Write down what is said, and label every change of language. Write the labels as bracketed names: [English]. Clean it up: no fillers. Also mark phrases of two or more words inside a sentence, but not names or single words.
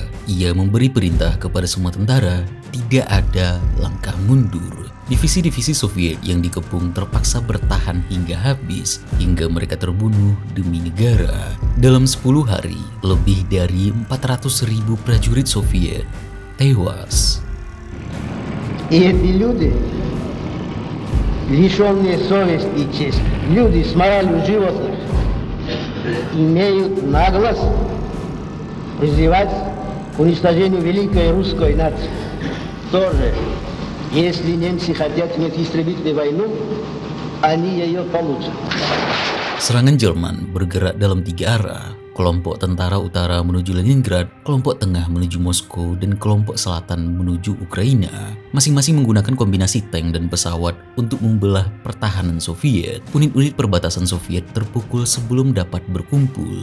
[Indonesian] Ia memberi perintah kepada semua tentara, tidak ada langkah mundur. Divisi-divisi Soviet yang dikepung terpaksa bertahan hingga habis, hingga mereka terbunuh demi negara. Dalam 10 hari, lebih dari 400.000 prajurit Soviet tewas. [Russian] И эти люди, лишенные совести и чести, люди с моралью животных, имеют наглость призывать к уничтожению великой русской нации. тоже, если немцы хотят иметь истребительную войну, они ее получат. [Indonesian] Serangan Jerman bergerak dalam 3 arah. Kelompok tentara utara menuju Leningrad, kelompok tengah menuju Moskow, dan kelompok selatan menuju Ukraina. Masing-masing menggunakan kombinasi tank dan pesawat untuk membelah pertahanan Soviet. Unit-unit perbatasan Soviet terpukul sebelum dapat berkumpul.